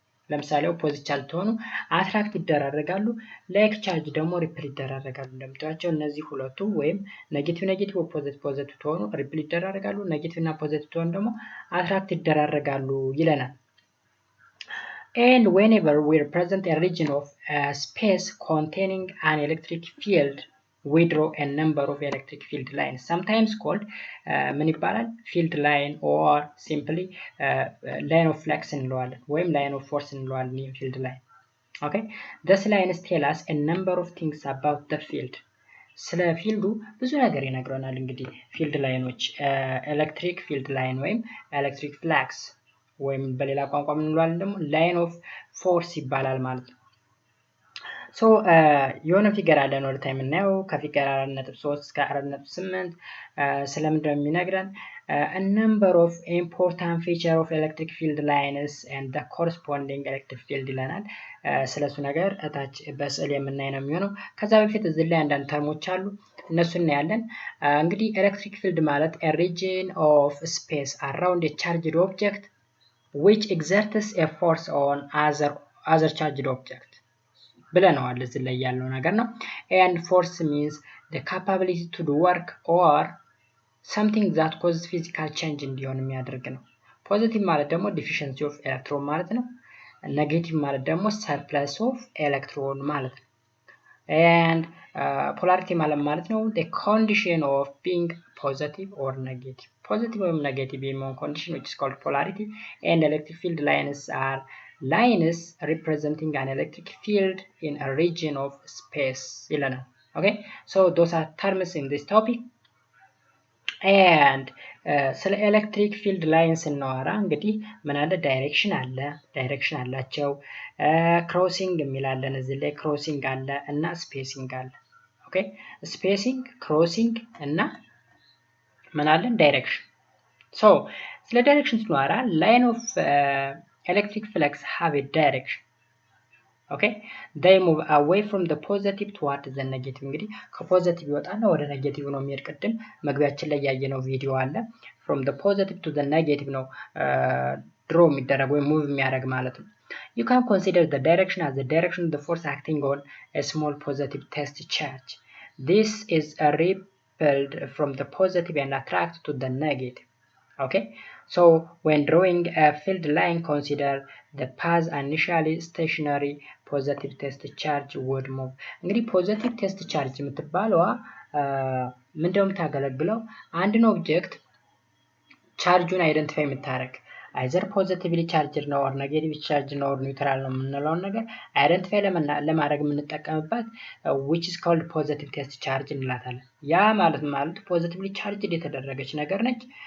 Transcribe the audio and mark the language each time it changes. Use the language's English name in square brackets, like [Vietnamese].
[Amharic] ለምሳሌ ኦፖዚት ቻርጅ ሆኑ አትራክት ይደራረጋሉ፣ ላይክ ቻርጅ ደግሞ ሪፕል ይደራረጋሉ። እንደምታዩቸው እነዚህ ሁለቱ ወይም ኔጌቲቭ ፖዚቲቭ ሆኑ ሪፕል ይደራረጋሉ፣ ኔጌቲቭ እና ፖዚቲቭ ሆኑ ደግሞ አትራክት ይደራረጋሉ ይለናል። [English] and whenever we represent a region of space containing an electric field we draw a number of electric field lines, sometimes called [Amharic] ምን ይባላል? [English] field line or simply line of flux [Amharic] እንለዋለን ወይም [English] line of force እንለዋለን field line. okay this lines tell us a number of things about the field. [Amharic] ስለ ፊልዱ ብዙ ነገር ይነግረናል። እንግዲህ ፊልድ ላይኖች ኤሌክትሪክ ፊልድ ላይን ወይም ኤሌክትሪክ ፍላክስ ወይም በሌላ ቋንቋ ምን እንለዋለን ደግሞ [English] ላይን ኦፍ ፎርስ [Amharic] ይባላል ማለት ነው። so የሆነ ፊገር አለን ወደ ታይም እናየው ከፊገር 4.3 እስከ 4.8 ስለምንድነው የሚነግረን? [English] a number of important feature of electric field lines [Amharic] and the corresponding electric field ይለናል። ስለሱ ነገር እታች በስዕል የምናይ ነው የሚሆነው። ከዛ በፊት እዚህ ላይ አንዳንድ ተርሞች አሉ እነሱ እናያለን። እንግዲህ ኤሌክትሪክ ፊልድ ማለት [English] a region of space around a charged object which exerts a force on other charged object [Amharic] ብለናል። እዚህ ላይ ያለው ነገር ነው። [English] and force means the capability to do work or something that causes physical change [Amharic] እንዲሆን የሚያደርግ ነው። ፖዚቲቭ ማለት ደግሞ [English] deficiency of electron ማለት ነው። [Amharic] ኔጌቲቭ ማለት ደግሞ [English] surplus of electron ማለት ነው። and polarity ማለት ነው the condition of being positive or negative. positive or negative [Amharic] የሚሆን [English] condition which is called polarity. and electric field lines are lines representing an electric field in a region of space [Amharic] ይለናል። [English] okay so those are terms in this topic. [Amharic] and ስለ ኤሌክትሪክ ፊልድ ላይንስ እናወራ እንግዲህ ምን አለ? ዳይሬክሽን አላቸው። ክሮሲንግ የሚላለን እዚህ ላይ ክሮሲንግ አለ እና ስፔሲንግ አለ። ኦኬ ስፔሲንግ፣ ክሮሲንግ እና ምን አለን? ዳይሬክሽን። ሶ ስለ ዳይሬክሽን ስናወራ ላይን ኦፍ [English] electric flux have a direction. okay they move away from the positive toward the negative. [Amharic] እንግዲህ ከፖዚቲቭ ይወጣና ወደ ኔጌቲቭ ነው የሚሄድ። ቅድም መግቢያችን ላይ ያየነው ቪዲዮ አለ። [English] from the positive to the negative [Amharic] ነው ድሮ የሚደረግ ወይ ሙቭ የሚያደርግ ማለት ነው። [English] you can consider the direction as the direction of the force acting on a small positive test charge. this is repelled from the positive and attracted to the negative. okay so when drawing a field line consider the path initially stationary positive test charge would move. [Amharic] እንግዲህ positive test charge የምትባለዋ ምንድነው የምታገለግለው? አንድን ኦብጀክት ቻርጁን አይደንቲፋይ የምታደርግ [English] either positively charged [Amharic] ነው or negatively charged ነው or neutral ነው የምንለውን ነገር አይደንቲፋይ ለማድረግ የምንጠቀምባት [English] which is called positive test charge [Amharic] እንላታለን። ያ ማለት positively charged የተደረገች ነገር ነች።